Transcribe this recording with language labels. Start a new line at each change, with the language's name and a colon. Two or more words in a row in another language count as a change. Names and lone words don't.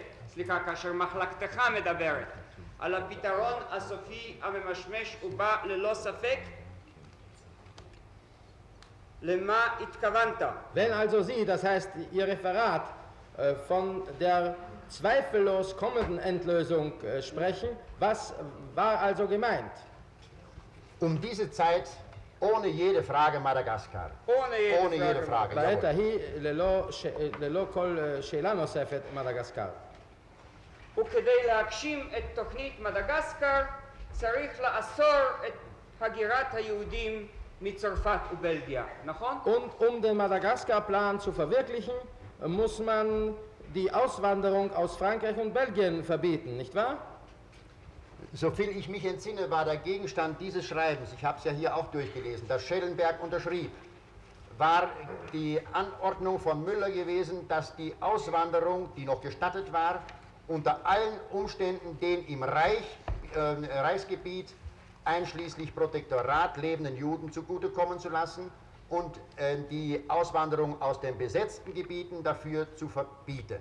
Hebrew: סליחה, כאשר מחלקתך מדברת על הפתרון הסופי הממשמש הוא בא ללא ספק, למה התכוונת?
German: Wenn also Sie, das heißt Ihr Referat, von der zweifellos kommenden Endlösung sprechen, was war also gemeint? Um diese Zeit ohne jede Frage Madagaskar. ohne jede Frage.
Hebrew: בעת jawohl. ההיא ללא כל שאלה נוספת מדגסקר. וכדי להגשים את תוכנית מדגסקר צריך לאסור את הגירת היהודים מצרפת ובלגיה, נכון?
German: Und den Madagaskar-Plan zu verwirklichen, muss man die Auswanderung aus Frankreich und Belgien verbieten, nicht wahr? Soviel ich mich entsinne, war der Gegenstand dieses Schreibens, ich habe es ja hier auch durchgelesen, das Schellenberg unterschrieb, war die Anordnung von Müller gewesen, dass die Auswanderung, die noch gestattet war, unter allen Umständen den im Reichsgebiet einschließlich Protektorat lebenden Juden zugutekommen zu lassen und die Auswanderung aus den besetzten Gebieten dafür zu verbieten.